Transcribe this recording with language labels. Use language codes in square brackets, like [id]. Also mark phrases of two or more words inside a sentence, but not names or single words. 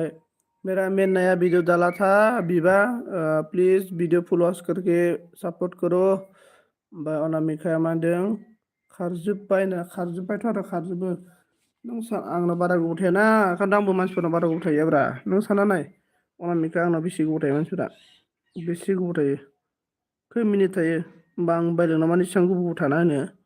[hi] मेरा मेन नया वीडियो डाला था बिबा प्लीज वीडियो फॉलोअर्स करके सपोर्ट करो [brx] ओमफ्राय अनामिकाया मा होनदों खारजोब्बायथ' आरो खारजोबो नों आंनाव बारा गोबाव थायाना ओंखायनो आंबो मानसिफोरनाव बारा गोबाव थायोब्रा नों सानना नाय अनामिका आंनाव बेसे गोबाव थायो मानसिफोरा बेसे गोबाव थायो खै मिनिट थायो होमबा आं बायलांनाव मानो एसेबां गोबाव थाना होनो